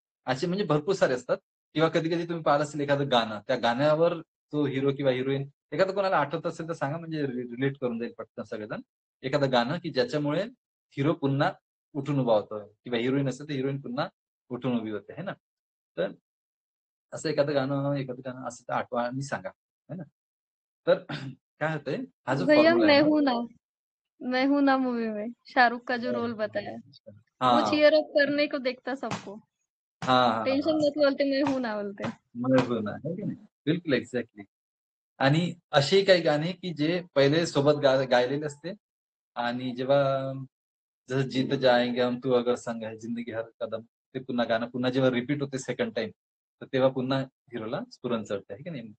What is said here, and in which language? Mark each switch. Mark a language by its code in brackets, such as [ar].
[mr] असे म्हणजे भरपूर सारे असतात. किंवा कधी-कधी तुम्ही पाहिलं असेल एखादं गाणं, त्या गाण्यावर तो हिरो किंवा हिरोईन, एखादं कोणाला आठवत असेल तर सांगा, म्हणजे रिलेट करून जाईल पटकन सगळेजण. एखादं गाणं की ज्याच्यामुळे हिरो पुन्हा उठून उभा होतो किंवा हिरोईन असेल तर हिरोईन पुन्हा उठून उभी होते, है ना. तर असं एखादं गाणं असं तर आठवा आणि सांगा, है ना. तर काय होतंय, हा जो [hi] भैया [mr] फॉर्म्युला आहे ना. [hi] मैं हूं ना मूवी में शाहरुख का जो रोल बताया, वो हां. चीयर अप करने को देखता सबको, हां, हां, टेंशन हां. मत बोलते मैं हूं ना बोलते. [mr] हो ना, है की नाही? बिलकुल एक्झॅक्टली. आणि अशी काही गाणी की जे पहिले सोबत गायलेले असते आणि जेव्हा जसं [hi] जीत जाएंगे हम, तू अगर संग है, जिंदगी हर कदम, [mr] ते पुन्हा गाणं पुन्हा जेव्हा रिपीट होते सेकंड टाईम, तर तेव्हा पुन्हा हिरोला स्फुरण चढते, आहे की नाही?